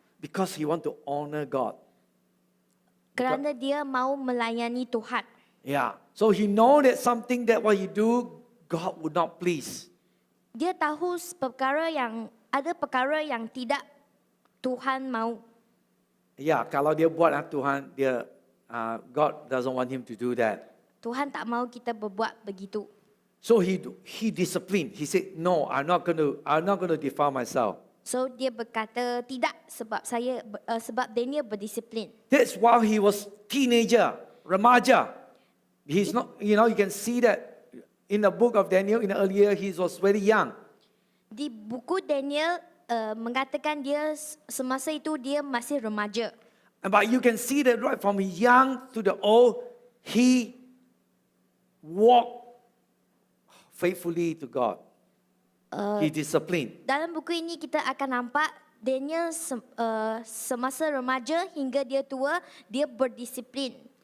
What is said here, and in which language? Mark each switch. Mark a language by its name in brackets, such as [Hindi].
[English] Because he want to honor God. [Malay] kerana dia mau melayani Tuhan. Yeah. [English] So he know that something that what he do, God would not please. [Malay] Dia tahu ada perkara yang tidak Tuhan mau. Ya, kalau dia buat Tuhan, [English] God doesn't want him to do that. [Malay] Tuhan tak mau kita berbuat begitu. [English] So he disciplined. He said, "No, I'm not going to defile myself." [Malay] So dia berkata tidak sebab Daniel berdisiplin. [English] That's why he was teenager, remaja. He's not, you can see that in the book of Daniel in the earlier he was very young. [Malay] Di buku Daniel mengatakan dia semasa itu dia masih remaja. [English] But you can see that right from young to the old, he walked faithfully to God. He disciplined. [Malay] Dalam buku ini kita akan nampak Daniel semasa remaja hingga dia tua, dia berdisiplin.